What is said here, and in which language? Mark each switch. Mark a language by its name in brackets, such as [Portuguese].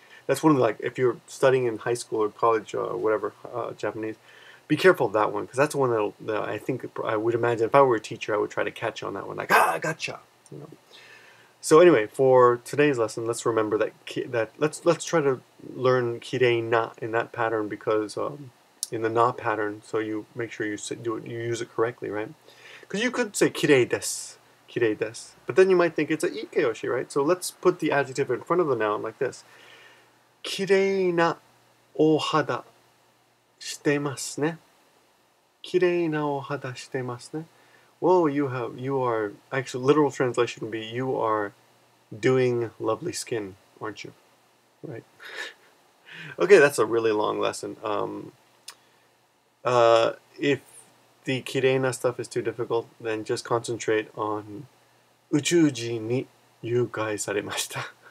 [English] That's one of the, like, if you're studying in high school or college or whatever, Japanese, be careful of that one, because that's the one that I think, I would imagine, if I were a teacher, I would try to catch on that one, like, gotcha, So anyway, for today's lesson, let's remember that let's try to learn kireina in that pattern, because in the na pattern, so you make sure you use it correctly, right? Because you could say [Japanese] kirei desu, [English] but then you might think it's a ikeyoshi, right? So let's put the adjective in front of the noun like this. [Japanese] 綺麗なお肌してますね。綺麗なお肌してますね. [English] Whoa, you are, actually, literal translation would be, you are doing lovely skin, aren't you? Right. Okay, that's a really long lesson. If the kireina stuff is too difficult, then just concentrate on [Japanese] uchuji ni yukai saremashita.